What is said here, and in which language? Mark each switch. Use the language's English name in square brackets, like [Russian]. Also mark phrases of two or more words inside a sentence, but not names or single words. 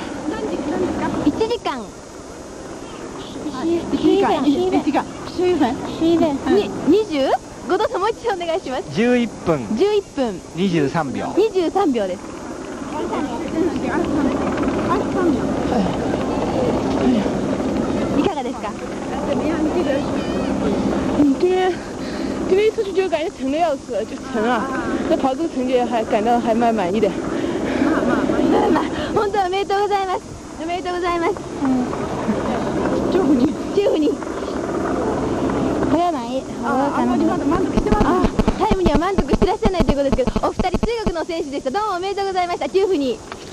[Japanese] 1 時間20？後藤さんもう一度お願いします。 11分23秒。 23秒です。いかがですか？ [Chinese] 这边一出去就感觉沉的要死，就沉啊。那跑这个成绩还感到还蛮满意的。 [Japanese] 本当おめでとうございます。おめでとうございます。9分に。これは満意。タイムには満足してらっしゃらないということですけど、お二人中国の選手でした。どうもおめでとうございました。9分に。